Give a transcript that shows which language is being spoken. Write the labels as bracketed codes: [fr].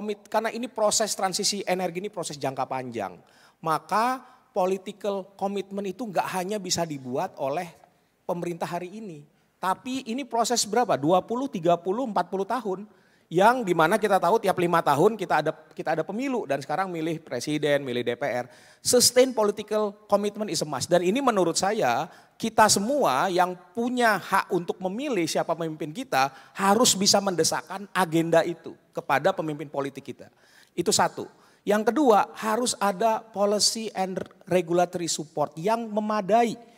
[id] Karena ini proses transisi energi ini proses jangka panjang. Maka political commitment itu nggak hanya bisa dibuat oleh pemerintah hari ini. Tapi ini proses berapa? 20, 30, 40 tahun. Yang dimana kita tahu tiap 5 tahun kita ada pemilu dan sekarang milih presiden, milih DPR. [en] Sustain political commitment is a must. [id] Dan ini menurut saya kita semua yang punya hak untuk memilih siapa pemimpin kita harus bisa mendesakkan agenda itu kepada pemimpin politik kita. Itu satu. Yang kedua harus ada policy and regulatory support yang memadai.